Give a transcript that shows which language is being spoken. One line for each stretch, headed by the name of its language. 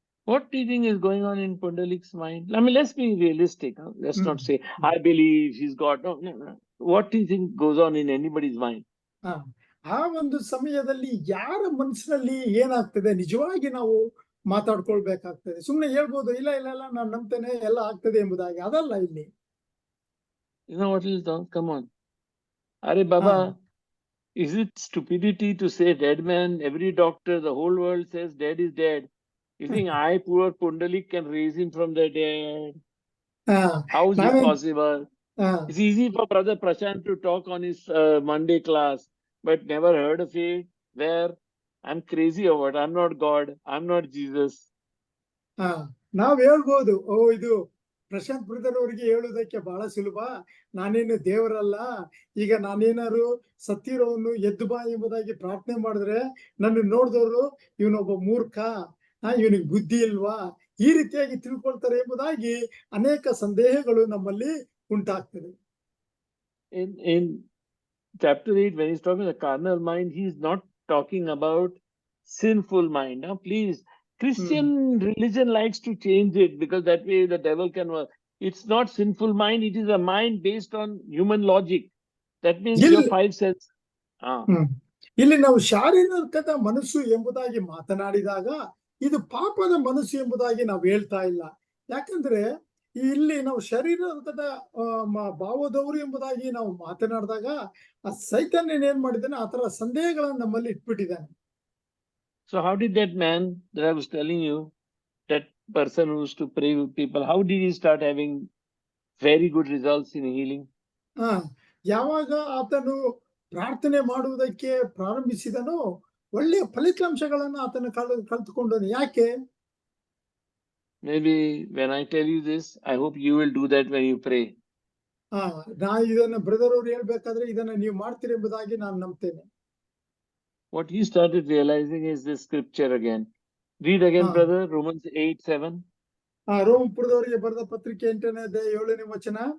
English: What do you think is going on in Pundalik's mind? I mean, let's be realistic. Let's not say, I believe he's God. No. What do you think goes on in anybody's mind?
Kannada: ಆ ಒಂದು ಸಮಯದಲ್ಲಿ ಯಾರ ಮನಸ್ಸಿನಲ್ಲಿ ಏನಾಗ್ತದೆ ನಿಜವಾಗಿ ನಾವು ಮಾತಾಡ್ಕೊಳ್ಬೇಕಾಗ್ತದೆ. ಸುಮ್ನೆ ಹೇಳ್ಬೋದು, ಇಲ್ಲ ನಾನು ನಂಬ್ತೇನೆ ಎಲ್ಲ ಆಗ್ತದೆ ಎಂಬುದಾಗಿ. ಅದಲ್ಲ ಇಲ್ಲಿ.
English: You know what is done? Come on. Are Baba, is it stupidity to say dead man? Every doctor, the whole world says dead is dead. You think I, poor Pundalik, can raise him from the dead? How is it possible? It's easy for Brother Prashant to talk on his Monday class, but never heard of it. Where I'm crazy or what? I'm not God. I'm not Jesus.
Kannada: ನಾವ್ ಹೇಳ್ಬೋದು, ಇದು Prashant brother ಅವರಿಗೆ ಹೇಳುವುದಕ್ಕೆ ಬಹಳ ಸುಲಭ. ನಾನೇನು ದೇವರಲ್ಲ, ಈಗ ನಾನೇನಾದ್ರು ಸತ್ತಿರೋನು ಎದ್ದು ಬಾ ಎಂಬುದಾಗಿ ಪ್ರಾರ್ಥನೆ ಮಾಡಿದ್ರೆ ನನ್ನ ನೋಡಿದವರು ಇವನೊಬ್ಬ ಮೂರ್ಖ, ಇವನಿಗೆ ಬುದ್ಧಿ ಇಲ್ವಾ, ಈ ರೀತಿಯಾಗಿ ತಿಳ್ಕೊಳ್ತಾರೆ ಎಂಬುದಾಗಿ ಅನೇಕ ಸಂದೇಹಗಳು ನಮ್ಮಲ್ಲಿ ಉಂಟಾಗ್ತದೆ.
English: In chapter 8, when he's talking the carnal mind, he's not talking about sinful mind. Now, please, Christian religion likes to change it because that way the devil can work. It's not sinful mind, it is a mind based on human logic. That means your five senses.
Kannada: ಇಲ್ಲಿ ನಾವು ಶಾರೀರಿಕದ ಮನಸ್ಸು ಎಂಬುದಾಗಿ ಮಾತನಾಡಿದಾಗ ಇದು ಪಾಪದ ಮನಸ್ಸು ಎಂಬುದಾಗಿ ನಾವು ಹೇಳ್ತಾ ಇಲ್ಲ. ಯಾಕಂದ್ರೆ ಇಲ್ಲಿ ನಾವು ಶರೀರದ ಭಾವದವರು ಎಂಬುದಾಗಿ ನಾವು ಮಾತನಾಡಿದಾಗ ಆ ಸೈತಾನ್ಯನ ಏನ್ ಮಾಡಿದ್ದಾನೆ, ಆ ತರ ಸಂದೇಹಗಳನ್ನು ನಮ್ಮಲ್ಲಿ ಇಟ್ಬಿಟ್ಟಿದ್ದಾನೆ.
English: So how did that man that I was telling you, that person who used to pray with people, how did he start having very good results in healing?
Kannada: ಯಾವಾಗ ಆತನು ಪ್ರಾರ್ಥನೆ ಮಾಡುವುದಕ್ಕೆ ಪ್ರಾರಂಭಿಸಿದನೋ ಒಳ್ಳೆಯ ಫಲಿತಾಂಶಗಳನ್ನು ಆತನು ಕಲ್ತುಕೊಂಡನು. ಯಾಕೆ?
English: Maybe when I tell you this, I hope you will do that when you pray.
Kannada: ನಾ ಇದನ್ನ ಬ್ರದರ್ ಅವ್ರು ಹೇಳ್ಬೇಕಾದ್ರೆ ಇದನ್ನ ನೀವು ಮಾಡ್ತೀರಿ ಎಂಬುದಾಗಿ ನಾನು ನಂಬ್ತೇನೆ.
English: What he started realizing is this scripture again. Read again, brother, Romans 8:7.
Kannada: ರೋಮಪುರದವರಿಗೆ ಬರೆದ ಪತ್ರಿಕೆ 8ನೇ ಅಧ್ಯಾಯ 7ನೇ ವಚನ.